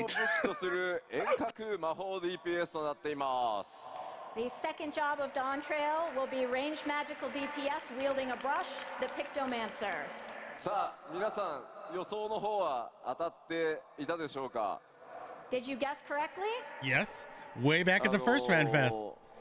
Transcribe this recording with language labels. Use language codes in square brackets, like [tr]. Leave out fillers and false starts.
[ja] 武器とする遠隔魔法 DPS となっています。 [en] The second job of Dawn Trail will be ranged magical DPS wielding a brush, the Pictomancer. さあ皆さん予想の方は当たっていたでしょうか？ Did you guess correctly? Yes, way back at the first FanFest.